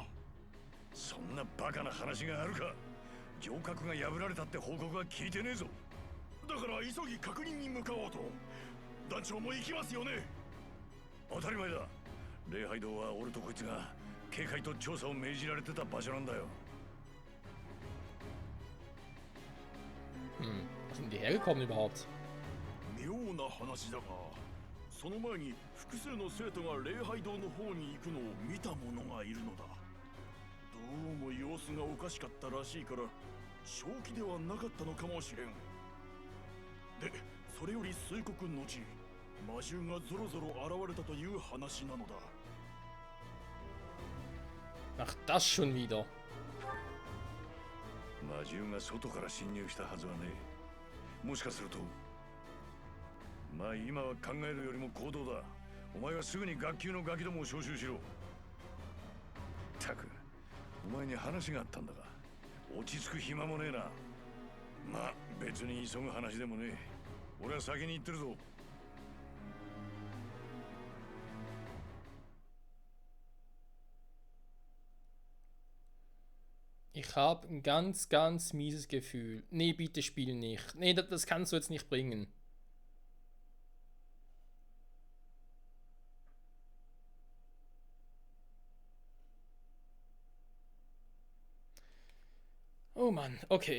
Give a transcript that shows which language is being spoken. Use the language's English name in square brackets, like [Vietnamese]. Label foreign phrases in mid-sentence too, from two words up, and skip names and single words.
[Japanese] そんなバカな話があるか。城郭が破られたって報告は聞いてねえぞ。だから急ぎ確認に向かおうと。団長も行きますよね。当たり前だ。礼拝堂は俺とこいつが警戒と調査を命じられてた場所なんだよ。 [German] Was sind die hergekommen überhaupt? [Japanese] 妙な話だが、その前に複数の生徒が礼拝堂の方に行くのを見た者がいるのだ。どうも様子がおかしかったらしいから、正気ではなかったのかもしれん。で、それより数刻後、魔獣がぞろぞろ現れたという話なのだ。 [German] Ach, das schon wieder. [Japanese] 魔獣が外から侵入したはずはねえ。もしかすると、まあ今は考えるよりも行動だ。お前はすぐに学級のガキどもを招集しろ。ったく、お前に話があったんだが、落ち着く暇もねえな。まあ別に急ぐ話でもねえ。俺は先に行ってるぞ。 [German] Ich habe ein ganz mieses Gefühl. Nee, bitte spiel nicht. Nee, das kannst du jetzt nicht bringen. Oh Mann, okay.